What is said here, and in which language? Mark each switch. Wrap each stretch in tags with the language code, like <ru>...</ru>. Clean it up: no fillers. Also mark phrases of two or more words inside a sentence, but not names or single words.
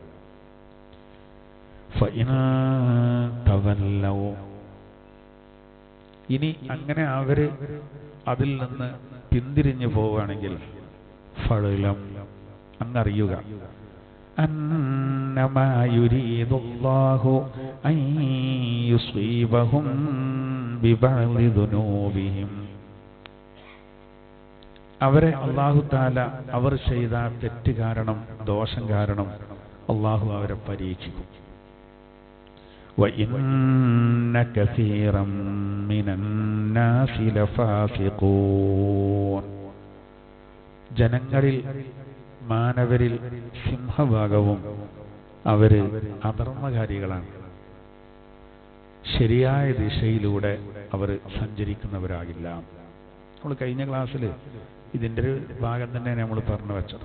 <ml>ഇനി അങ്ങനെ അവര് അതിൽ നിന്ന് പിന്തിരിഞ്ഞു പോവുകയാണെങ്കിൽ ഫഅലം, അങ്ങറിയുക,</ml> <ar>أنما يريد الله أن يصيبهم ببعض ذنوبهم.</ar> <ml>അവരെ</ml> <ar>الله تعالى</ar> <ml>അവർ ചെയ്ത തെറ്റ് കാരണം, ദോഷം കാരണം അല്ലാഹു അവരെ പരീക്ഷിക്കും.</ml> <ar>وَإِنَّ كَثِيرًا مِنَ النَّاسِ لَفَاسِقُونَ.</ar> <ml>ജനങ്ങളിൽ, മാനവരിൽ സിംഹഭാഗവും അവര് അധർമ്മകാരികളാണ്. ശരിയായ ദിശയിലൂടെ അവർ സഞ്ചരിക്കുന്നവരാകില്ല. നമ്മൾ കഴിഞ്ഞ ക്ലാസ്സിൽ ഇതിൻ്റെ ഒരു ഭാഗം തന്നെ നമ്മൾ പറഞ്ഞു വെച്ചത്.</ml>